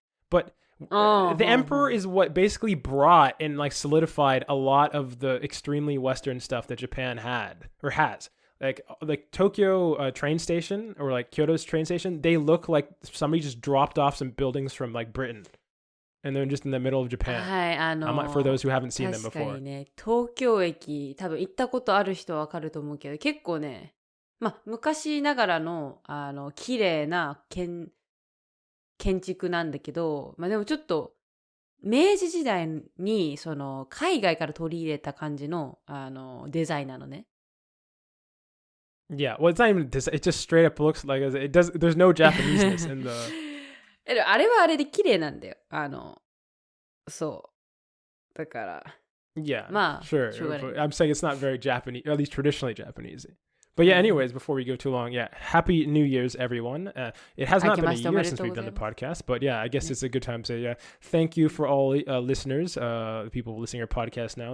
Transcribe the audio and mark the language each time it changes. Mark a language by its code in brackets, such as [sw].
[en] But the emperor is what basically brought and like solidified a lot of the extremely Western stuff that Japan had or has. Like Tokyo train station or like Kyoto's train station, they look like somebody just dropped off some buildings from like Britain. And they're just in the middle of Japan. [ja] はい、 [en] for those who haven't seen them [ja] 確か [en] before. [ja] にね、東京駅、多分行ったことある人はわかると思うけど、結構ね、昔ながらの、綺麗な建築なんだけど、でもちょっと、明治時代に、その、海外から取り入れた感じの、デザインなのね。 [en] Yeah, well, it's not even this. It just straight up looks like it does. There's no Japaneseness in the. [ja] あれはあれで綺麗なんだよ。そう。だから。 [en] Yeah, [ja] まあ、 [en] sure. [ja] しょうがない。 [en] I'm saying it's not very Japanese, or at least traditionally Japanese. But yeah, anyways, before we go too long, yeah, Happy New Year's, everyone. It has not been a year since we've done the podcast, but yeah, I guess it's a good time to say, yeah, thank you for all listeners, the people listening to our podcast now.